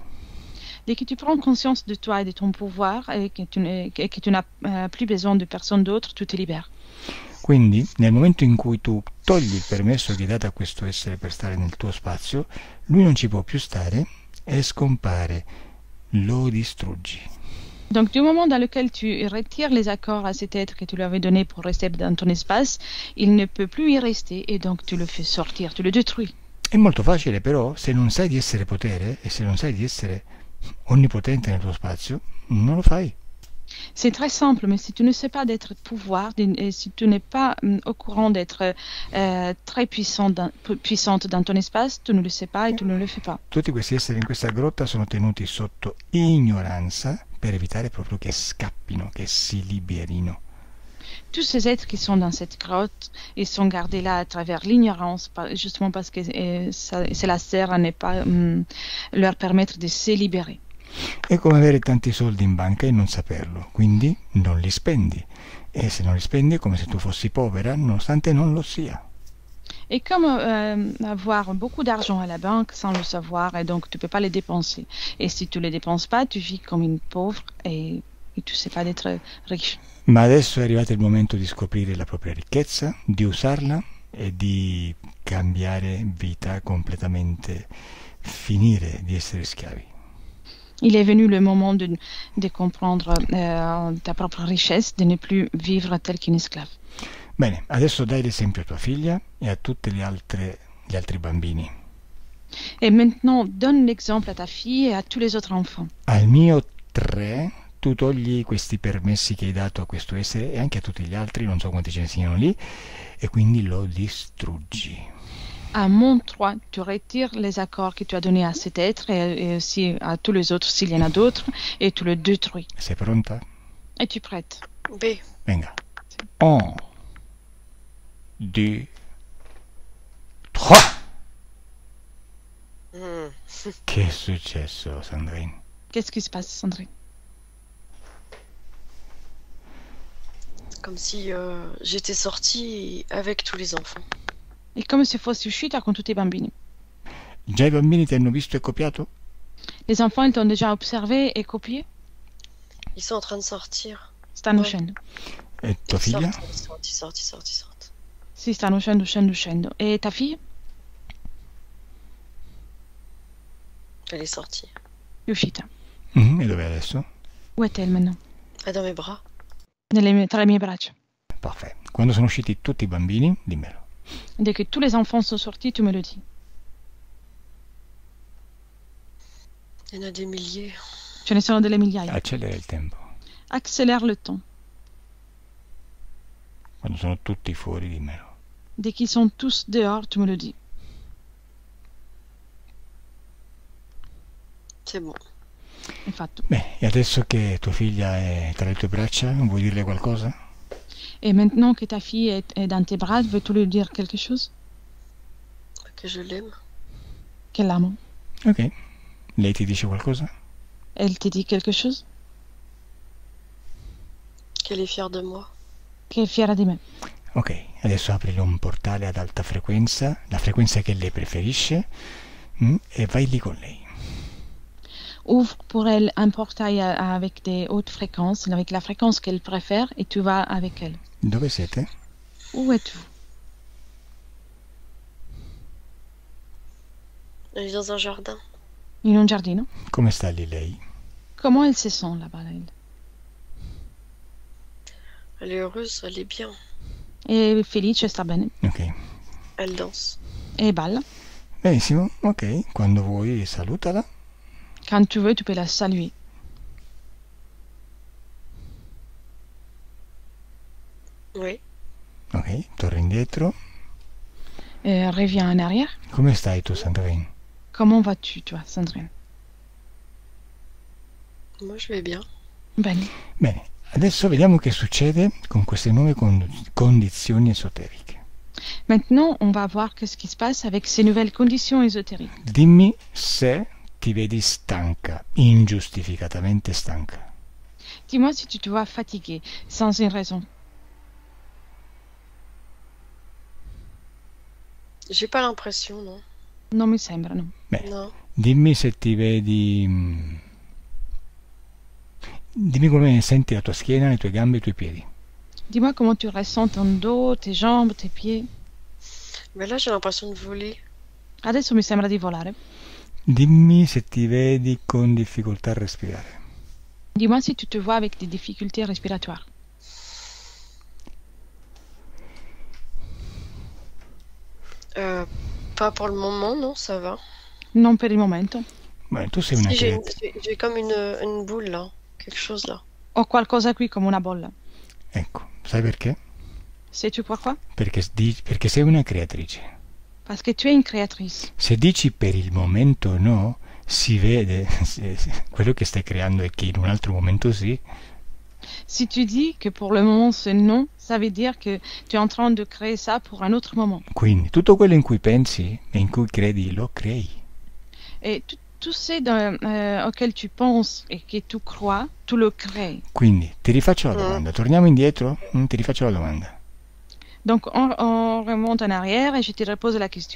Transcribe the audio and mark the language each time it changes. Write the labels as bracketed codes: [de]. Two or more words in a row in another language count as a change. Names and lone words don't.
[fr] Dès que tu prends conscience de toi et de ton pouvoir et que tu n'as plus besoin de personne d'autre, tu te libères. [it] Quindi, nel momento in cui tu togli il permesso che hai dato a questo essere per stare nel tuo spazio, lui non ci può più stare e scompare, lo distruggi. [fr] Donc, du moment dans lequel tu retires les accords à cet être que tu lui avais donné pour rester dans ton espace, il ne peut plus y rester et donc tu le fais sortir, tu le détruis. [it] È molto facile, però, se non sai di essere potere e se non sai di essere onnipotente nel tuo spazio, non lo fai. [fr] C'est très simple, mais si tu ne sais pas d'être pouvoir, et si tu n'es pas au courant d'être très puissante dans ton espace, tu ne le sais pas et tu ne le fais pas. [it] Tutti questi esseri in questa grotta sono tenuti sotto ignoranza per evitare proprio che scappino, che si liberino. [fr] Tous ces êtres qui sont dans cette grotte, ils sont gardés là à travers l'ignorance, justement parce que cela sert à ne pas leur permettre de se libérer. [it] È come avere tanti soldi in banca e non saperlo, quindi non li spendi. E se non li spendi è come se tu fossi povera, nonostante non lo sia. [fr] Et comme avoir beaucoup d'argent à la banque sans le savoir, et donc tu ne peux pas les dépenser. Et si tu ne les dépenses pas, tu vis comme une pauvre et tu ne sais pas d'être riche. [it] Ma adesso è arrivato il momento di scoprire la propria ricchezza, di usarla e di cambiare vita completamente finire di essere schiavi. [fr] Il est venu le moment de comprendre ta propre richesse, de ne plus vivre tel qu'une esclave. [it] Bene, adesso dai l'esempio a tua figlia e a tutti gli altri bambini. [fr] Et maintenant, donne l'exemple à ta fille et à tous les autres enfants. [it] Al mio 3 tu togli questi permessi che hai dato a questo essere e anche a tutti gli altri, non so quanti ce ne siano lì, e quindi lo distruggi. [fr] À mon 3, tu retires les accords que tu as donnés à cet être et aussi à tous les autres s'il y en a d'autres, et tu le détruis. [it] Sei pronta? [fr] Et tu prêtes. B. [it] Venga. 1, 2, 3. Hmm. Che è successo, Sandrine? [fr] Qu'est-ce qui se passe, Sandrine? Comme si j'étais sortie avec tous les enfants. [it] È come se fossi uscita con tutti i bambini. Già i bambini ti hanno visto e copiato? [fr] Les enfants, ils t'ont déjà observé et copié? Ils sont en train de sortir. [it] Stanno [fr] Ouais. [it] uscendo. E tua [fr] Ils [it] figlia? [fr] sortent, ils sortent, ils sortent, ils sortent. [it] Sì, stanno uscendo. E ta figlia? [fr] Elle est sortie. [it] È uscita. E dov'è adesso? [fr] Où est-elle maintenant? Elle est dans mes bras. [it] Tra le mie braccia. [fr] Parfait. [it] Quando sono usciti tutti i bambini, dimmelo. [fr] Dès que tous les enfants sont sortis, tu me le dis. Il y en a des milliers. [it] Ce ne sono delle migliaia. Accelera il tempo. [fr] Accélère le temps. [it] Quando sono tutti fuori, dimmelo. [fr] Dès qu'ils sont tous dehors, tu me le dis. C'est bon. [it] È fatto. Bene, e adesso che tua figlia è tra le tue braccia, vuoi dirle qualcosa? [fr] Et maintenant que ta fille est dans tes bras, veux-tu lui dire quelque chose? Que je l'aime. Qu'elle l'amo. [it] Ok. Lei ti dice qualcosa? [fr] Elle te dit quelque chose? Qu'elle est fière de moi. [it] Che è fiera di me. Ok, adesso aprile un portale ad alta frequenza, la frequenza che lei preferisce, e vai lì con lei. [fr] Ouvre pour elle un portail avec des hautes fréquences, avec la fréquence qu'elle préfère, et tu vas avec elle. [it] Dove siete? [fr] Où êtes-vous? Elle est dans un jardin. [it] In un giardino? Come sta lì lei? [fr] Comment elle se sent là-bas, elle? Elle est heureuse, elle est bien. [it] È felice, sta bene. Ok. [fr] Elle danse. [it] E balla. Benissimo, ok. Quando vuoi salutala. [fr] Quand tu veux, tu peux la saluer. Oui. [it] Ok, torna indietro. [fr] Reviens en arrière. [it] Come stai tu, Sandrine? [fr] Comment vas-tu, toi, Sandrine? Moi, je vais bien. [it] Bene. Bene, adesso vediamo che succede con queste nuove condizioni esoteriche. [fr] Maintenant, on va voir qu'est-ce qui se passe avec ces nouvelles conditions ésotériques. [it] Dimmi se ti vedi stanca, ingiustificatamente stanca. [fr] Dis-moi si tu te vois fatigué, sans une raison. J'ai pas l'impression, non. [it] Non mi sembra, no. Bene, [fr] Non. [it] dimmi se ti vedi... Dimmi come senti la tua schiena, le tue gambe e i tuoi piedi. [fr] Dis-moi comment tu ressens ton dos, tes jambes, tes pieds. Mais là, j'ai l'impression de voler. [it] Adesso mi sembra di volare. Dimmi se ti vedi con difficoltà a respirare. [fr] Dis-moi si tu te vois avec des difficultés respiratoires. Pas pour le moment, non, ça va. [it] Non per il momento. Beh, tu sei una [fr] Si, [it] creatrice. [fr] j'ai comme une boule là, quelque chose là. [it] Ho qualcosa qui come una bolla. Ecco, sai perché? [fr] Sais-tu pourquoi? [it] Perché sei una creatrice. [fr] Parce que tu es une créatrice. [it] Se dici per il momento no, si vede quello che stai creando è che in un altro momento sì. [fr] Si tu dis que pour le moment c'est non, ça veut dire que tu es en train de créer ça pour un autre moment. [it] Quindi tutto quello in cui pensi e in cui credi lo crei. [fr] Et tout ce auquel tu penses et que tu crois, tu le crées. [it] Quindi ti rifaccio la domanda, torniamo indietro? Ti rifaccio la domanda. [fr] Donc on remonte en arrière et je te repose la question.